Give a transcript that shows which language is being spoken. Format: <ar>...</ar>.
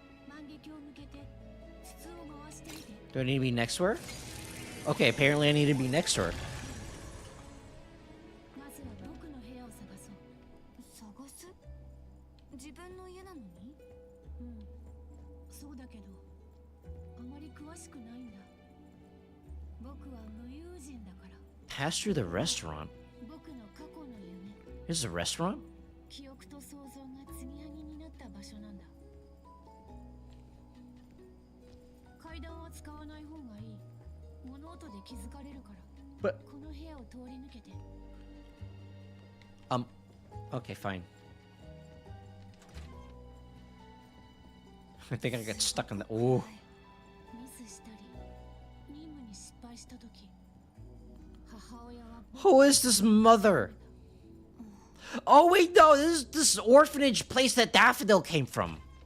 <ja>万華鏡を向けて筒を回してみて。</ja> <en>Do I need to be next to her? Okay, apparently I need to be next to her.</en> <ja>まずは僕の部屋を探そう。探す？自分の家なのに？うん。そうだけど、あまり詳しくないんだ。僕は無友人だから。</ja> <en>Pass through the restaurant.</en> <ja>僕の過去の夢。</ja> <en>This is a restaurant?</en> <ja>記憶と想像が継ぎはぎになった場所なんだ。階段は使わない方がいい。物音で気づかれるから。</ja> <en>But</en> <ja>この部屋を通り抜けて。</ja> <en>okay, fine. I think I got stuck on the. Oh.</en> <ja>ミスしたり、任務に失敗したとき、母親は</ja> <en>Who is this mother? Oh wait, no, this is this orphanage place that Daffodil came from.</en>